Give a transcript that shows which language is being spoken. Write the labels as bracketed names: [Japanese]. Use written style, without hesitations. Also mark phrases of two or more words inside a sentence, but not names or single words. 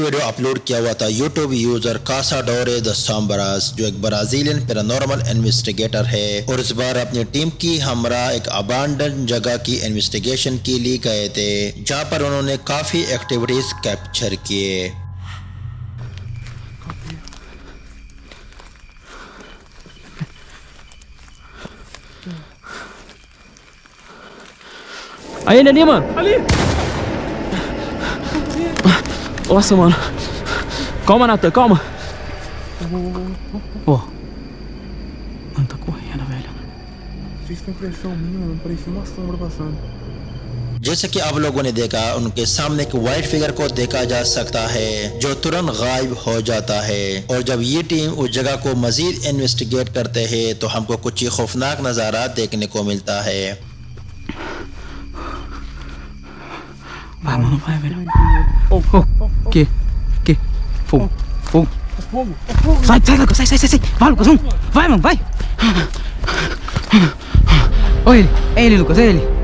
[Hindi] अपलोड किया हुआ था यूट्यूब यूजर कासाडोरे द सोम्ब्रास, जो एक [English] Brazilian paranormal investigator [Hindi] है और इस बार अपनी टीम की हमरा एक अबांडन जगह की इन्वेस्टिगेशन के लिए गए थे, जहां पर उन्होंने काफी [English] activities capture [Hindi] किए। [Portuguese] Aí ele ali, mano. Ali! Nossa, mano. Calma, Nathan, calma. Pô. Mano, tá correndo, velho. Fiz com impressão minha, mano. Parecia uma sombra passando. [Hindi] जैसे कि आप लोगों ने देखा, उनके सामने एक [English] white figure [Hindi] को देखा जा सकता है जो तुरंत गायब हो जाता है। और जब ये टीम उस जगह को मजीद इन्वेस्टिगेट करते हैं तो हमको कुछ खौफनाक नज़ारा देखने को मिलता है। [Portuguese] Vai, mano, vai, velho. Que? Fogo. Fogo! Sai, Lucas, sai. Vai, Lucas, vamos. Vai, mano, vai. Olha ele. É ele, Lucas, é ele.